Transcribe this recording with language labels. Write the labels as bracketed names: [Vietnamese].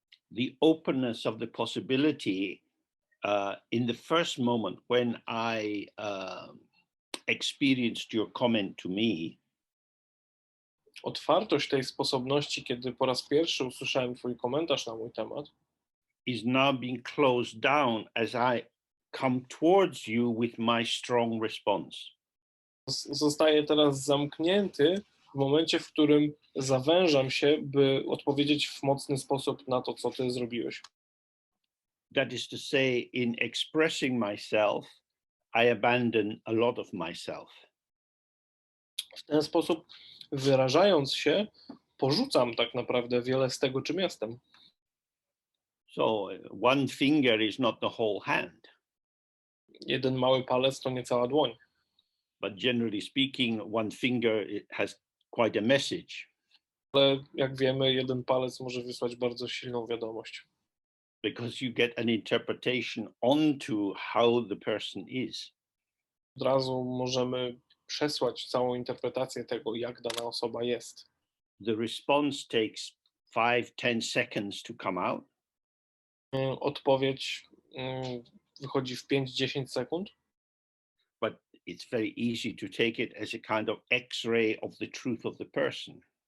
[English] the openness of the possibility in the first moment when I experienced your comment to me, [Polish] otwartość tej sposobności, kiedy po raz pierwszy usłyszałem twój komentarz na mój temat, [English] is now being closed down as I come towards you with my strong response. [Polish] zostaje teraz zamknięty w momencie, w którym zawężam się, by odpowiedzieć w mocny sposób na to, co ty zrobiłeś. [English] That is to say, in expressing myself, I abandon a lot of myself. [Polish] W ten sposób, wyrażając się, porzucam tak naprawdę wiele z tego, czym jestem. [English] So one finger is not the whole hand. [Polish] Jeden mały palec to nie cała dłoń. [English] But generally speaking, one finger has quite a message. [Polish] Ale jak wiemy, jeden palec może wysłać bardzo silną wiadomość. [English] Because you get an interpretation onto how the person is. [Polish] Od razu możemy przesłać całą interpretację tego, jak dana osoba jest. [English] The response takes 5-10 seconds to come out. [Polish] Odpowiedź wychodzi w 5-10 sekund. [English] But it's very easy to take it as a kind of X-ray of the truth of the person.